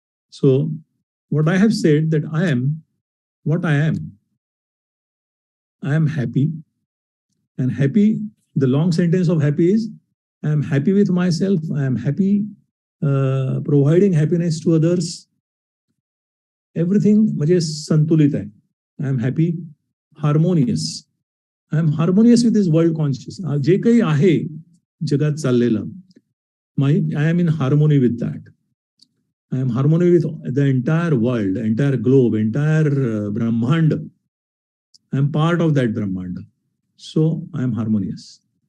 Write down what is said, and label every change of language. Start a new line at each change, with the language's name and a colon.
English: So what I have said that I am what I am. I am happy, and happy, the long sentence of happy is, I am happy with myself, I am happy providing happiness to others.
Marathi: Everything म्हणजे संतुलित आहे.
English: I am happy, harmonious. I am harmonious with this world conscious.
Marathi: जे काही आहे जगात चाललेलं,
English: I am in harmony with that. I am harmony with the entire world, entire globe, entire Brahmand. I am part of that Brahmand. So I am harmonious.